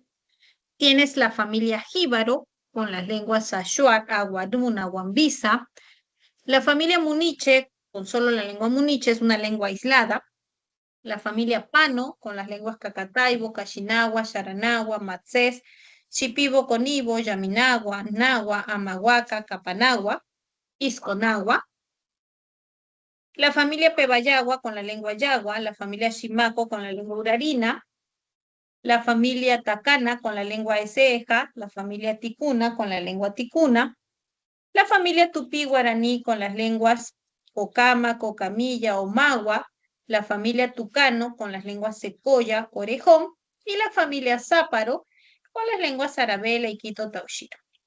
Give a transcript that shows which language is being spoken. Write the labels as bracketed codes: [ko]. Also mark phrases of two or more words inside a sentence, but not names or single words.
[es] Tienes la familia Jíbaro con las lenguas Achuar, Aguaduna, Guambisa. La familia Muniche con solo la lengua Muniche es una lengua aislada. La familia Pano con las lenguas Cacataibo, Cachinagua, Charanagua, Matzés, Shipibo con Ibo, Yaminagua, Nagua, Amahuaca, Capanagua, Isconagua. La familia Pebayagua con la lengua Yagua, la familia Shimaco con la lengua Urarina, la familia Tacana con la lengua Eseja, la familia Ticuna con la lengua Ticuna, la familia Tupí Guaraní con las lenguas Cocama, Cocamilla o Magua, la familia Tucano con las lenguas Secoya, Orejón, y la familia Záparo con las lenguas Arabela y Quito Taushiro.